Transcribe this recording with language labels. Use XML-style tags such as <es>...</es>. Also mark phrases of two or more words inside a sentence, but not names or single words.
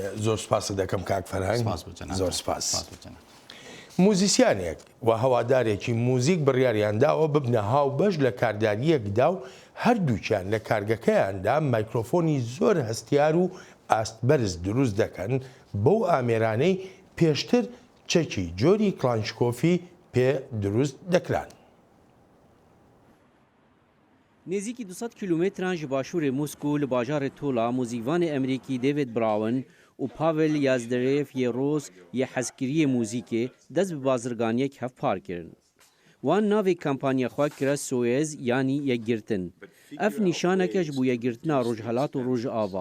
<ckb>زۆر سپاس دەکەم کاک فەرهانگ، زۆر سپاس. موزیسیانێک و هەوادارێکی موزیک بڕیاریان داوە ببنە هاو بەش لە کارداریەکدا و هەردووچیان لە کارگەکەیاندا مایکرۆفۆنی زۆر هەستیار و ئاستبەرز دروست دەکەن بەو ئامێرانەی پێشتر چەکی جۆری کلانشکۆفی پێ دروست دەکران.</ckb> <ku>نزیکی 200 کیلومتران ji başûrê Moskû li bajarê Tola mûzîkvanê Amerîkî David Brown û Pavel Yazderev yê Roz yê hezkiriyê mûzîkê dest bi bazirganiyek hevpar kirin. Wan navê kampanya xwe kire Soyez yanî yekgirtin. Ev nîşaneke ji bo yekgirtina rojhelat û rojava.</ku>